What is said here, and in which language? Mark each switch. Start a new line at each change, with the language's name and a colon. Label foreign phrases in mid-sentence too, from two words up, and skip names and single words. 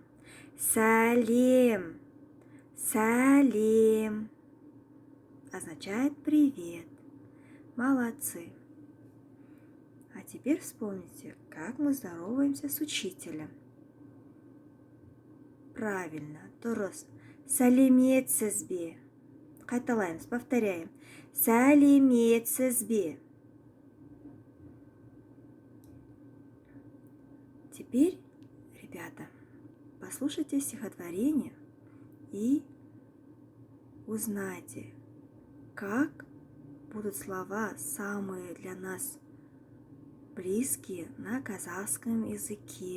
Russian: Салем, салем означает привет. Молодцы. А теперь вспомните, как мы здороваемся с учителем. Правильно,
Kazakh: дұрыс. Сәлеметсіз бе? Қайталаймыз, повторяем. Сәлеметсіз бе?
Russian: Теперь, ребята, послушайте стихотворение и узнайте, как будут слова самые для нас близкие на казахском языке.